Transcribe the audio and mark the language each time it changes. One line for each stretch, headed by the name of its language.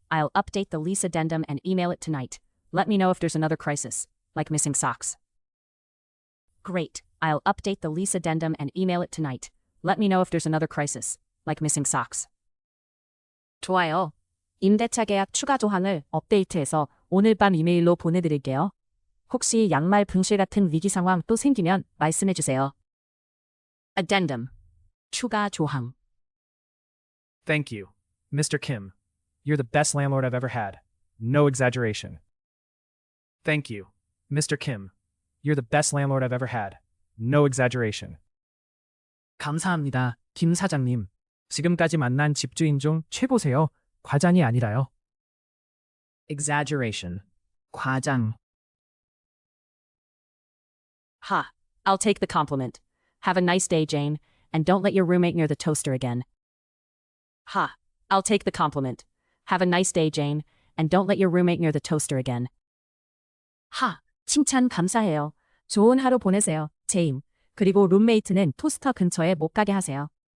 English: I'll update the lease addendum and email it tonight. Let me know if there's another crisis, like missing socks. Great. I'll update the lease addendum and email it tonight. Let me know if there's another crisis, like missing socks.
Korean: 좋아요. 임대차 계약 추가 조항을 업데이트해서 오늘 밤 이메일로 보내드릴게요. 혹시 양말 분실 같은 위기 상황 또 생기면 말씀해주세요.
English: Addendum.
Korean: 추가 조항.
English: Thank you, Mr. Kim. You're the best landlord I've ever had. No exaggeration. Thank you, Mr. Kim. You're the best landlord I've ever had. No exaggeration.
Korean: 감사합니다, 김 사장님. 지금까지 만난 집주인 중 최고세요. 과장이 아니라요.
English: Exaggeration.
Korean: 과장.
English: Ha. I'll take the compliment. Have a nice day, Jane, and don't let your roommate near the toaster again. Ha. I'll take the compliment. Have a nice day, Jane, and don't let your roommate near the toaster again.
Korean: 하. 칭찬 감사해요. 좋은 하루 보내세요, 제임. 그리고 룸메이트는 토스터 근처에 못 가게 하세요.